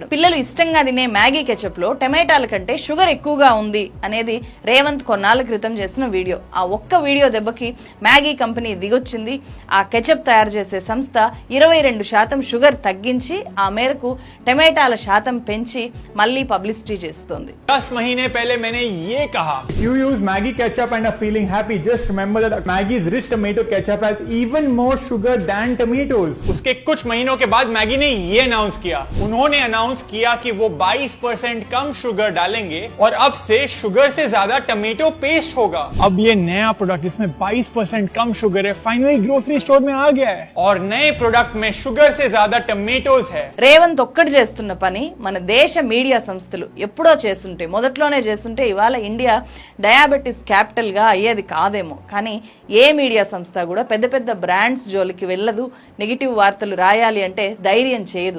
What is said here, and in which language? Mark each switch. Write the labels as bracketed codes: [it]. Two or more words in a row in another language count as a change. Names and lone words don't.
[te] పిల్లలు ఇష్టంగా తినే మ్యాగీ కెచప్ లో టమాటాల కంటే షుగర్ ఎక్కువగా ఉంది అనేది రేవంత్ కొన్నాళ్ళ క్రితం చేసిన వీడియో. ఆ ఒక్క వీడియో దెబ్బకి మ్యాగీ కంపెనీ దిగొచ్చింది. ఆ కెచప్ తయారు చేసే సంస్థ 22% షుగర్ తగ్గించి ఆ మేరకు టమాటాల శాతం పెంచి మళ్ళీ పబ్లిసిటీ చేస్తోంది. [hi] 10 महीने पहले मैंने ये कहा, [en] if you use Maggi ketchup and are feeling happy, just remember that Maggie's rich tomato ketchup has even more sugar than tomatoes. [hi] उसके कुछ महीनों के बाद मैगी ने ये अनाउंस किया, उन्होंने अनाउंस किया कि वो 22% कम शुगर डालेंगे और अब से शुगर से ज्यादा टमेटो पेस्ट होगा. अब ये नया प्रोडक्ट जिसमें 22% कम शुगर है [en] finally grocery store [hi] में आ गया है और नए प्रोडक्ट में शुगर से ज्यादा टमेटोज है. [te] రేవంత్ ఒక్కటి చేస్తున్న పని మన దేశ మీడియా సంస్థలు ఎప్పుడో చేస్తుంటే, మొదట్లోనే చేస్తుంటే ఇవాళ ఇండియా [en] diabetes capital [te] గా అయ్యేది కాదేమో. కానీ ఏ మీడియా సంస్థ కూడా పెద్ద పెద్ద బ్రాండ్స్ జోలికి వెళ్ళదు. నెగిటివ్ వార్తలు రాయాలి అంటే ధైర్యం చేయదు.